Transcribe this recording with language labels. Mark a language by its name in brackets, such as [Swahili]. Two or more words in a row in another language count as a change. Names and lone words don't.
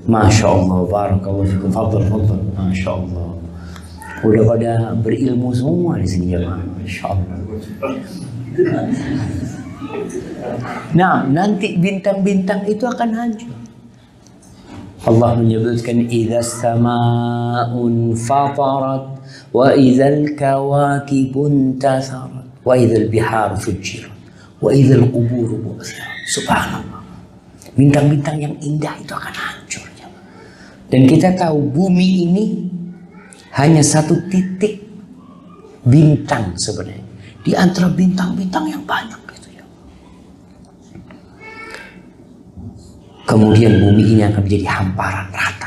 [Arabic] ما شاء الله، بارك الله فيكم. فضل. ما شاء الله. [Indonesian] Udah pada berilmu semua di sini ya, [Arabic] ما شاء الله. [Indonesian] Nah, nanti bintang-bintang itu akan hancur. [Arabic] Allah menyebutkan إذا السماء انفطرت وإذا الكواكب انتثرت وإذا البحار فجرت وإذا القبور بعثرت. [Indonesian] Subhanallah. Bintang-bintang yang indah itu akan hancur. Dan kita tahu bumi ini hanya satu titik bintang sebenarnya di antara bintang-bintang yang banyak gitu ya. Kemudian bumi ini akan menjadi hamparan rata.